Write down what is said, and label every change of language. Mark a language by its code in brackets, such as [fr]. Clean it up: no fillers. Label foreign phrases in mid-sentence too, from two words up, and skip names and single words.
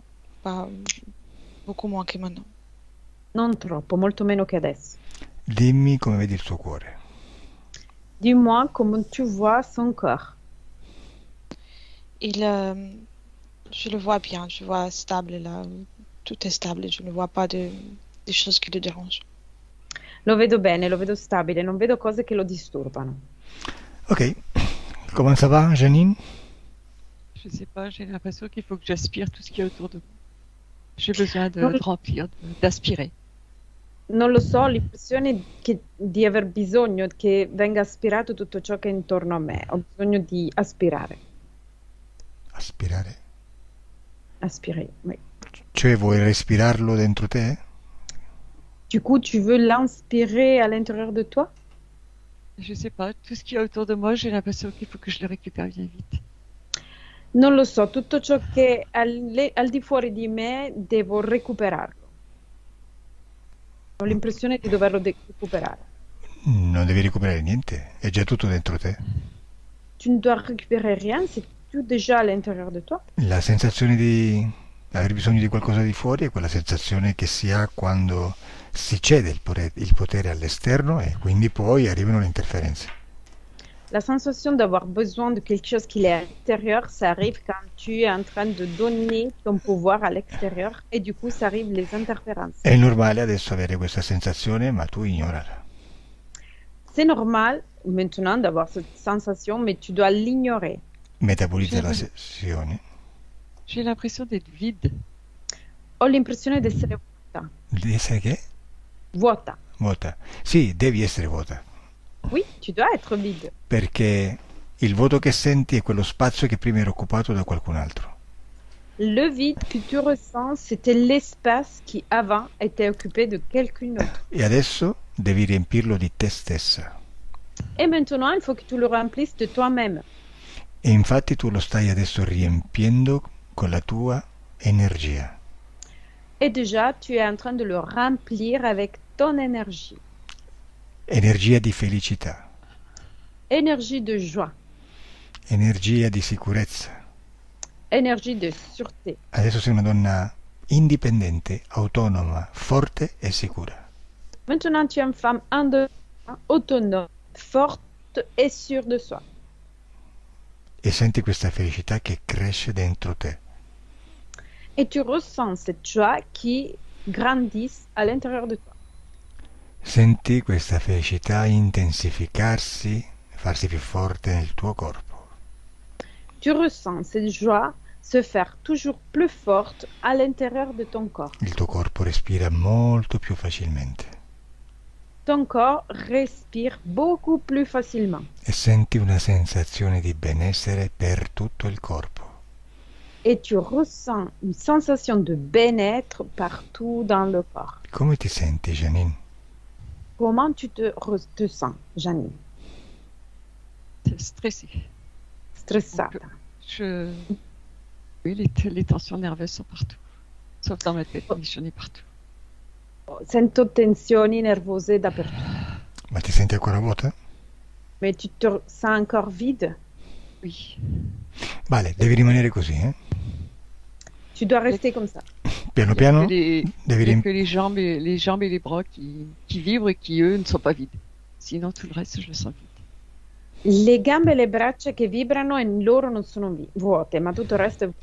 [fr] Pas beaucoup moins que maintenant. [it] Non troppo, molto meno che adesso. Dimmi come vedi il suo cuore. [fr] Dis-moi comment tu vois son corps. Je le vois bien, je vois stable là. tout est stable. Je ne vois pas des choses qui le dérangent. Lo vedo bene, lo vedo stabile, non vedo cose che lo disturbano. Ok. Comment ça va, Janine? Je sais pas, j'ai l'impression qu'il faut que j'aspire tout ce qu'il y a autour de moi. J'ai besoin Non. de remplir, d'aspirer. [it] Non lo so, ho l'impressione di aver bisogno che venga aspirato tutto ciò che è intorno a me. Ho bisogno di aspirare. Aspirare. [fr] Aspirer, oui. [it] Cioè vuoi respirarlo dentro te? [fr] Du coup, tu veux l'inspirer à l'intérieur de toi? Je sais pas, tout ce qu'il y a autour de moi, j'ai l'impression qu'il faut que je le récupère bien vite. [it] Non lo so, tutto ciò che è al di fuori di me devo recuperarlo. Ho l'impressione di doverlo recuperare. Non devi recuperare niente, è già tutto dentro te. [fr] Tu ne dois récupérer rien, c'est tout déjà à l'intérieur de toi. [it] La sensazione di aver bisogno di qualcosa di fuori è quella sensazione che si ha quando si cede il potere all'esterno e quindi poi arrivano le interferenze. [fr] La sensation d'avoir besoin de quelque chose qui est à l'intérieur, ça arrive quand tu es en train de donner ton pouvoir à l'extérieur et du coup, ça arrive les interférences. [it] È normale adesso avere questa sensazione, ma tu ignorala. [fr] C'est normal maintenant d'avoir cette sensation, mais tu dois l'ignorer. [it] Metabolizza la sessione. [fr] J'ai l'impression d'être vide. [it] Ho l'impressione di essere vuota. Di essere che? Vuota. Vuota. Sì, devi essere vuota. [fr] Oui, tu dois être vide. [it] Perché il vuoto che senti è quello spazio che prima era occupato da qualcun altro. [fr] Le vide que tu ressens, c'était l'espace qui avant était occupé de quelqu'un d'autre. [it] E adesso devi riempirlo di te stessa. [fr] Et maintenant, il faut que tu le remplisses de toi-même. [it] E infatti tu lo stai adesso riempiendo con la tua energia. [fr] Et déjà, tu es en train de le remplir avec ton énergie. [it] Energia di felicità, [fr] Énergie de joie, [it] energia di sicurezza. [fr] énergie de sûreté. [it] Adesso sei una donna indipendente, autonoma, forte e sicura. [fr] Maintenant, tu es une femme indépendante, autonome, forte et sûre de soi. [it] E senti questa felicità che cresce dentro te. [fr] Et tu ressens cette joie qui grandit à l'intérieur de toi. [it] Senti questa felicità intensificarsi, farsi più forte nel tuo corpo. [fr] Tu ressens cette joie se faire toujours plus forte à l'intérieur de ton corps. [it] Il tuo corpo respira molto più facilmente. [fr] Ton corps respire beaucoup plus facilement. [it] E senti una sensazione di benessere per tutto il corpo. [fr] Et tu ressens une sensation de bien-être partout dans le corps. [it] Come ti senti, Janine? [fr] Comment tu te sens, Janine? Stressée. [it] Stressata. [fr] Oui, les tensions nerveuses sont partout. Sauf dans ma tête, mais j'en ai partout. [it] Sento tensioni nervose dappertutto. Ma ti senti ancora vuota? [fr] Mais tu te sens encore vide? Oui. [it] Vale, devi rimanere così, eh? [fr] Tu dois rester comme ça. [it] Piano [fr] Il y a [it] piano [fr] que les, [it] devi [fr] il y a [it] riempire. [fr] que les jambes et les bras qui vibrent et qui, eux, ne sont pas vides. Sinon, tout le reste, je le sens vide. [it] Le gambe e le braccia che vibrano e loro non sono vuote, ma tutto il resto è...